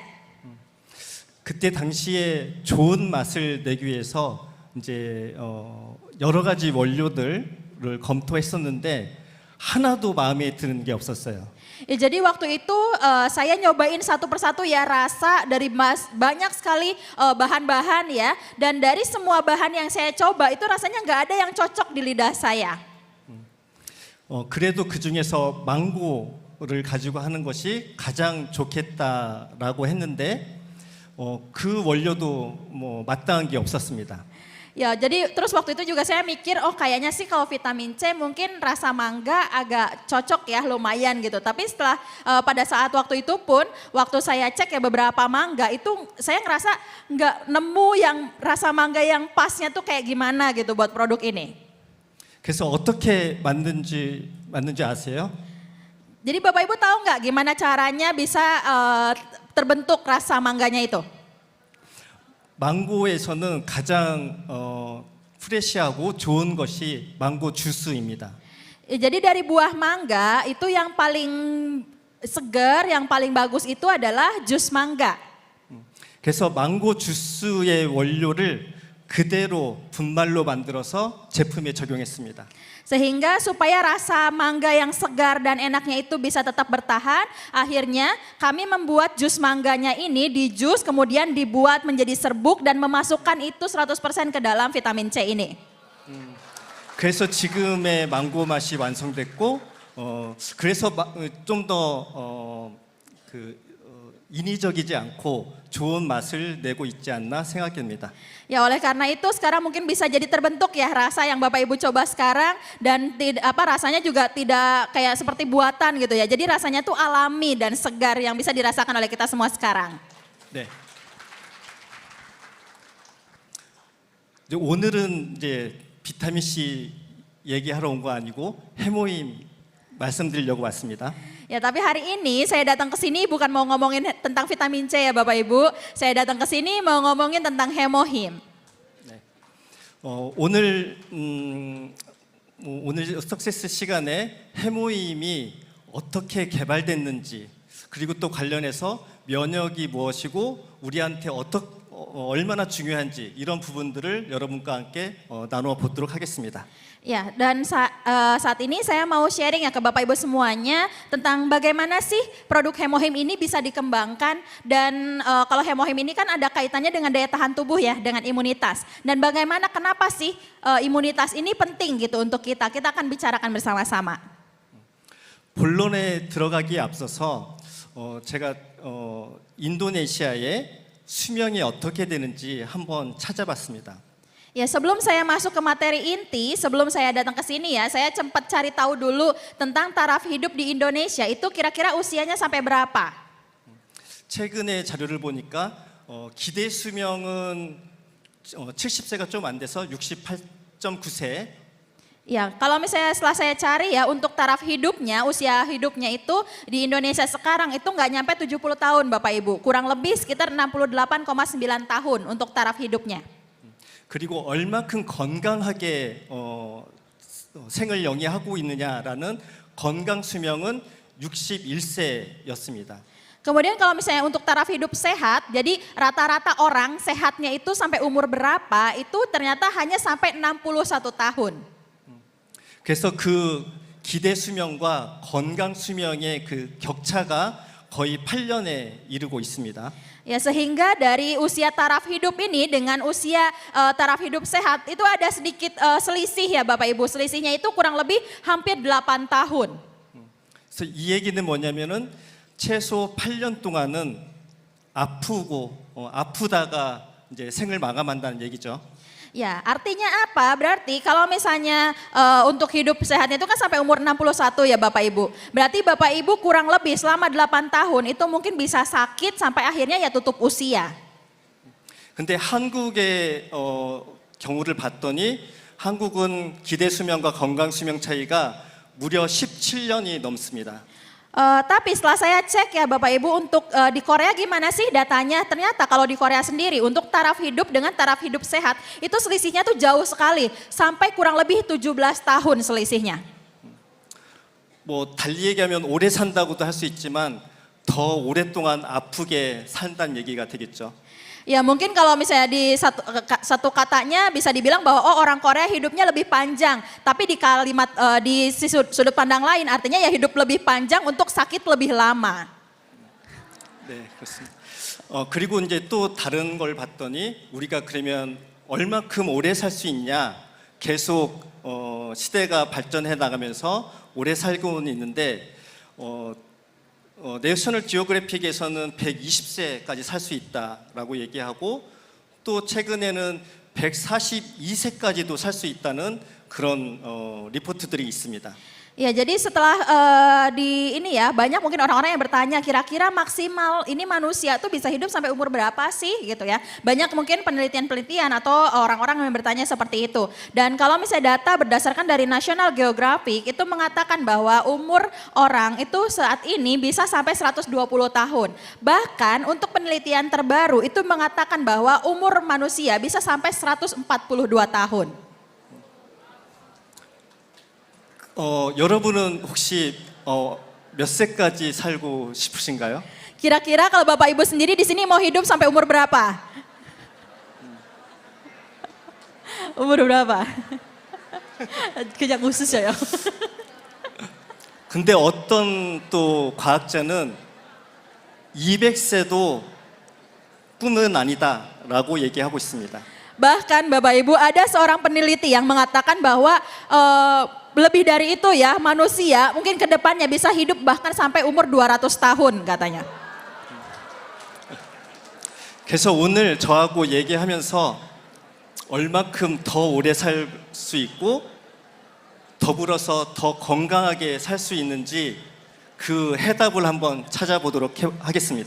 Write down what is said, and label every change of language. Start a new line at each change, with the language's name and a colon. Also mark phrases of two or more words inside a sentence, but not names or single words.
Korean: 그때 당시에 좋은 맛을 내기 위해서 이제 여러 가지 원료들을 검토했었는데 하나도 마음에 드는 게 없었어요.
Indonesian: Ya, jadi waktu itu saya nyobain satu persatu ya rasa dari banyak sekali bahan-bahan ya dan dari semua bahan yang saya coba itu rasanya nggak ada yang cocok di lidah saya.
Korean: 그래도 그 중에서 망고를 가지고 하는 것이 가장 좋겠다라고 했는데 그 원료도 뭐 마땅한 게 없었습니다.
Indonesian: Ya, jadi terus waktu itu juga saya mikir, kayaknya sih kalau vitamin C mungkin rasa mangga agak cocok ya, lumayan gitu. Tapi setelah pada saat waktu itu pun, waktu saya cek ya beberapa mangga itu saya ngerasa nggak nemu yang rasa mangga yang pasnya tuh kayak gimana gitu buat produk ini.
Korean: 그래서 어떻게 만든지 아세요?
Indonesian: Jadi Bapak Ibu tahu nggak gimana caranya bisa terbentuk rasa mangganya itu?
Korean: 망고에서는 가장 프레시하고 좋은 것이 망고 주스입니다.
Indonesian: Jadi dari buah mangga itu yang paling segar, yang paling bagus itu adalah jus mangga.
Korean: 그래서 망고 주스의 원료를 그대로 분말로 만들어서 제품에 적용했습니다.
Indonesian: Sehingga supaya rasa mangga yang segar dan enaknya itu bisa tetap bertahan, akhirnya kami membuat jus mangganya ini di jus kemudian dibuat menjadi serbuk dan memasukkan itu 100% ke dalam vitamin C ini.
Korean: 그래서 지금의 망고 맛이 완성됐고, 그래서 좀 더 인위적이지 않고 좋은 맛을 내고 있지 않나 생각됩니다.
Indonesian: Ya oleh karena itu sekarang mungkin bisa jadi terbentuk ya rasa yang Bapak Ibu coba sekarang dan rasanya juga tidak kayak seperti buatan gitu ya. Jadi rasanya tuh alami dan segar yang bisa dirasakan oleh kita semua sekarang.
Korean: 네. 이제 오늘은 이제 비타민 C 얘기하러 온 거 아니고 해모임 말씀드리려고 왔습니다.
Indonesian: Ya tapi hari ini saya datang ke sini bukan mau ngomongin tentang vitamin C ya Bapak Ibu. Saya datang ke sini mau ngomongin tentang hemohim.
Korean: 네. 오늘 석세스 시간에 해모임이 어떻게 개발됐는지 그리고 또 관련해서 면역이 무엇이고 우리한테 얼마나 중요한지 이런 부분들을 여러분과 함께 나누어 보도록 하겠습니다.
Indonesian: Ya, dan saat ini saya mau sharing ya ke Bapak Ibu semuanya tentang bagaimana sih produk hemohim ini bisa dikembangkan dan kalau hemohim ini kan ada kaitannya dengan daya tahan tubuh ya, dengan imunitas. Dan bagaimana kenapa sih imunitas ini penting gitu untuk kita? Kita akan bicarakan bersama-sama.
Korean: 본론에 들어가기에 앞서서 제가 인도네시아의 수명이 어떻게 되는지 한번 찾아봤습니다.
Indonesian: Ya sebelum saya masuk ke materi inti, sebelum saya datang ke sini ya, saya sempat cari tahu dulu tentang taraf hidup di Indonesia itu kira-kira usianya sampai berapa.
Korean: 최근에 자료를 보니까 기대 수명은 70세가 좀 안 돼서 68.9세.
Indonesian: Ya, kalau misalnya setelah saya cari ya untuk taraf hidupnya, usia hidupnya itu di Indonesia sekarang itu nggak nyampe 70 tahun Bapak Ibu. Kurang lebih sekitar 68,9 tahun untuk taraf hidupnya.
Korean: 그리고 얼마큼 건강하게 생을 영위하고 있느냐라는 건강 수명은 61세였습니다.
Indonesian: Kemudian kalau misalnya untuk taraf hidup sehat, jadi rata-rata orang sehatnya itu sampai umur berapa, itu ternyata hanya sampai 61 tahun.
Korean: 그래서 그 기대 수명과 건강 수명의 그 격차가 거의 8년에 이르고 있습니다.
Indonesian: Ya sehingga dari usia taraf hidup ini dengan usia taraf hidup sehat itu ada sedikit selisih ya Bapak Ibu. Selisihnya itu kurang lebih hampir 8 tahun.
Korean: 그래서 이 얘기는 뭐냐면은 최소 8년 동안은 아프다가 이제 생을 마감한다는 얘기죠.
Indonesian: Ya, artinya apa? Berarti kalau misalnya untuk hidup sehatnya itu kan sampai umur 61 ya Bapak Ibu. Berarti Bapak Ibu kurang lebih selama 8 tahun itu mungkin bisa sakit sampai akhirnya ya tutup usia.
Korean: 근데 한국의 경우를 봤더니 한국은 기대 수명과 건강 수명 차이가 무려 17년이 넘습니다.
Indonesian: Tapi setelah saya cek ya Bapak Ibu untuk di Korea gimana sih datanya? Ternyata kalau di Korea sendiri untuk taraf hidup dengan taraf hidup sehat itu selisihnya tuh jauh sekali. Sampai kurang lebih 17 tahun selisihnya.
Korean: 뭐 달리 얘기하면 오래 산다고도 할 수 있지만 더 오랫동안 아프게 산다는 얘기가 되겠죠.
Indonesian: Ya mungkin kalau misalnya di satu katanya bisa dibilang bahwa orang Korea hidupnya lebih panjang. Tapi di kalimat di sudut pandang lain artinya ya hidup lebih panjang untuk sakit lebih lama.
Korean: 네, 그렇습니다. 그리고 이제 또 다른 걸 봤더니 우리가 그러면 얼마큼 오래 살 수 있냐? 계속 시대가 발전해 나가면서 오래 살고는 있는데 내셔널 지오그래픽에서는 120세까지 살 수 있다라고 얘기하고 또 최근에는 142세까지도 살 수 있다는 그런 리포트들이 있습니다.
Indonesian: Ya jadi setelah di ini ya banyak mungkin orang-orang yang bertanya kira-kira maksimal ini manusia tuh bisa hidup sampai umur berapa sih gitu ya. Banyak mungkin penelitian-penelitian atau orang-orang yang bertanya seperti itu. Dan kalau misalnya data berdasarkan dari National Geographic itu mengatakan bahwa umur orang itu saat ini bisa sampai 120 tahun. Bahkan untuk penelitian terbaru itu mengatakan bahwa umur manusia bisa sampai 142 tahun.
Korean: 여러분은 혹시 몇 세까지 살고 싶으신가요?
Indonesian: Kira-kira kalau Bapak Ibu sendiri di sini mau hidup sampai umur berapa? umur berapa?
Korean: 그냥 웃으셔요. 근데 어떤 또 과학자는 200세도 꿈은 아니다라고 얘기하고 있습니다.
Indonesian: Bahkan Bapak Ibu ada seorang peneliti yang mengatakan bahwa lebih dari itu ya manusia mungkin ke depannya bisa hidup bahkan sampai umur 200 tahun katanya.
Korean: 그래서 오늘 저하고 얘기하면서 얼마큼 더 오래 살 수 있고 더불어서 더 건강하게 살 수 있는지 그 해답을 한번 찾아보도록 하겠습니다.